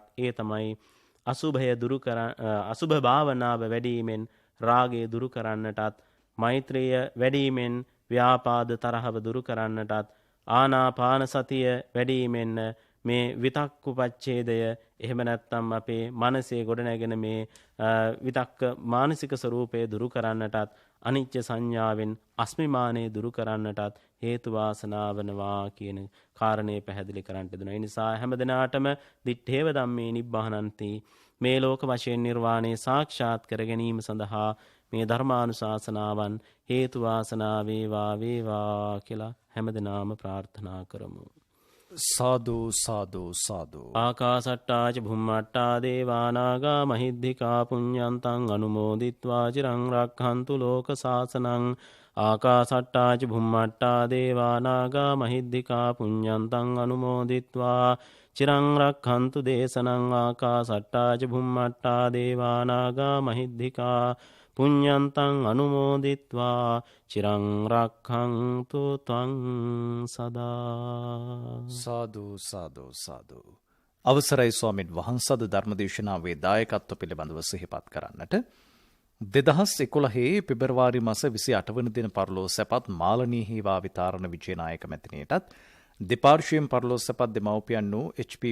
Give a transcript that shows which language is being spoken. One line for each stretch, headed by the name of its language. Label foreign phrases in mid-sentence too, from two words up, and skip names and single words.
Sinhala: ඒ තමයි අසුභ භාවනාව වැඩිීමෙන් රාගය දුරු කරන්නටත්, මෛත්‍රිය වැඩිීමෙන් ව්‍යාපාද තරහව දුරු කරන්නටත්, ආනාපාන සතිය වැඩිීමෙන් මේ විතක්කුපච්ඡේදය එහෙම නැත්නම් අපේ මනසේ ගොඩනැගෙන මේ විතක්ක මානසික ස්වરૂපය දුරු කරන්නටත්, අනිච්ච සංඥාවෙන් අස්මිමානයේ දුරු කරන්නටත් හේතු වාසනා වනවා කියන කාරණේ පැහැදිලි කරන්නට දෙනවා. ඒ නිසා හැමදෙනාටම
Pali: දිත්තේව ධම්මේ නිබ්බානන්ති
Sinhala: මේ ලෝක වශයෙන් නිර්වාණය සාක්ෂාත් කර ගැනීම සඳහා මේ ධර්මානුශාසනාවන් හේතු වාසනා වේවා වේවා කියලා හැමදෙනාම ප්‍රාර්ථනා කරමු. සාදු සාදු සාදු.
Pali: ආකාසට්ටා ච භුම්මට්ටා දේවා නාග මහිද්దికා පුඤ්ඤන්තං අනුමෝදිත්වා චිරං රක්ඛන්තු ලෝක සාසනං. ආකාසට්ටා ච භුම්මට්ටා දේවා නාග මහිද්దికා පුඤ්ඤන්තං අනුමෝදිත්වා චිරං රක්ඛන්තු දේශනං. ආකාසට්ටා ච භුම්මට්ටා දේවා නාග මහිද්దికා පුඤ්ඤන්තං අනුමෝදිත්වා චිරං රක්ඛන්තු ත්වං සදා.
Sinhala: සාදු සාදු සාදු. අවසරයි ස්වාමීන් වහන්සේ ධර්මදේශනාවේ දායකත්ව පිළිබඳව සිහිපත් කරන්නට 2011 පෙබරවාරි මාස 28 වන දින පරලෝසැපත් මාළනී හේවා විතාරණ විජේනායක මැතිණියටත් දෙපාර්ශ්වයෙන් පරලෝසැපත් දෙමව්පියන් වූ එච්.පී.